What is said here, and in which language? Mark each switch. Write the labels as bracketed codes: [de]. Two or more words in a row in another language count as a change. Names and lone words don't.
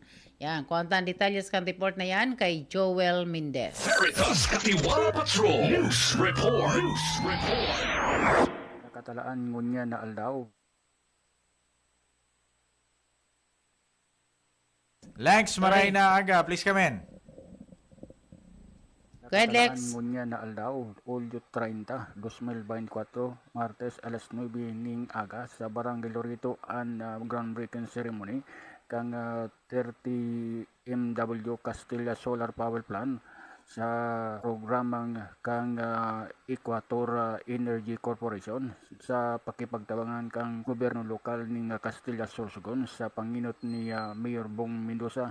[bik] Yan, kuwantan detalyes kan report na yan kay Joel Mendez. Veritas Katiwala Patrol News Report. Nakatalaan ngunya na aldaw. Lex, maray na aga. [en] Please come in. Go ahead, Lex. [bik] Nakatalaan ngunya na aldaw. Hulyo 30, 2024, Martes alas 9 ning aga sa Barangay Loreto ang [en] groundbreaking ceremony [bik] kang 30 MW Castilla Solar Power Plant sa programang kang Equator Energy Corporation sa pakipagtabangan kang gobyerno lokal ning Castilla Sorsogon sa panginot ni Mayor Bong Mendoza.